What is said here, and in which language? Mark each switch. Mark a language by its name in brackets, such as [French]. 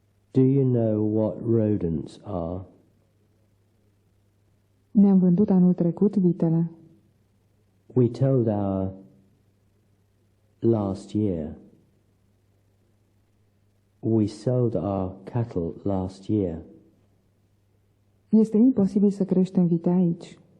[English] Do you know what rodents are? [Romanian] Ne-am vândut anul trecut vitele. [English] We told last year. We sold our cattle last year. [Romanian] Este imposibil să creștem vite aici.